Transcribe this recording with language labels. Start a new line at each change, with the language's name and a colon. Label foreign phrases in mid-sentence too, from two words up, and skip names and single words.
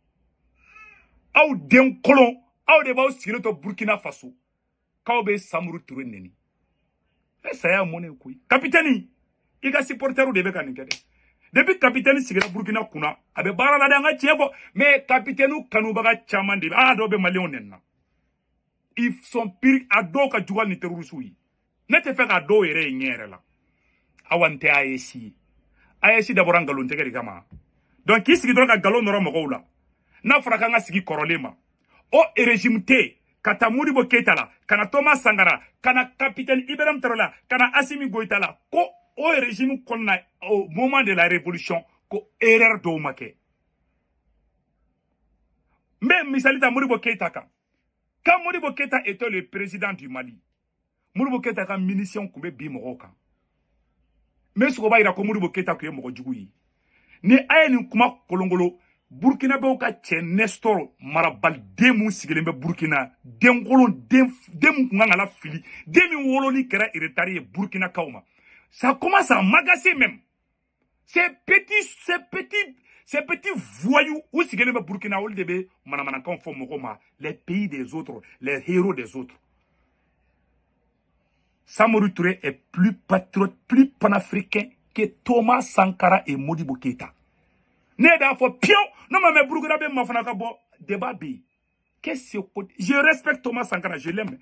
Bambara: Aw den kolon, aw de b'aw sigilen to Burkina Faso k'aw bɛ Samori Touré neni. Saya mun ye koyi. Capitaine, i ka supporteru de bɛ ka nin kɛ dɛ. Depuis capitaine sigira Burkina kunna, a bɛ baara la de an ka tiɲɛ fɔ. Mais capitaine kanubaga caman de dɔw bɛ maliyɛnw nɛni na.
French: Ils sont pires
Bambara: a dɔw ka jugu ni terroriste yi. Ne tɛ fɛ ka dɔw yɛrɛ ye ɲɛ yɛrɛ la. Awa n tɛ AES ye. AES dabɔra ngalon tigɛ de kama. Donc k'i sigi dɔrɔn ka ngalon nɔrɔ mɔgɔw la. N'a fɔra k'an ka sigi kɔrɔlen ma. O régime tɛ ka taa Modibo Keïta la, ka na Thomas Sankara, ka na capitaine Ibrahim Traoré la, ka na Assimi Goïta la, ko o régime kɔnɔna
French: au moment de la révolution
Bambara: ko erreur dɔw ma kɛ. N bɛ misali ta Modibo Keïta kan.
French: Quand Modibo Keïta était le président du Mali,
Bambara: Modibo Keïta ka munition kun bɛ bi mɔgɔw kan. Mais sogo b'a yira ko Modibo Keïta kun ye mɔgɔ jugu ye. Ni a ye nin kuma kolongolo Burkinabéw ka cɛ Nestor marabali den mun sigilen bɛ Burkina, denkolon den mun kun kan ka lafili, den min wololi kɛra hérétaire ye Burkinakaw ma.
French: Ça commence à m'agacer même. Ces petits voyous où
Bambara: sigilen bɛ Burkina olu de bɛ manamanakan fɔ mɔgɔw ma,
French: les pays des autres, les héros des autres. Samori Touré est plus patriote, plus panafricain que Thomas Sankara et Modibo Keïta. Non, mais Burkinabé m'a fait un débat. Je respecte Thomas Sankara, je l'aime.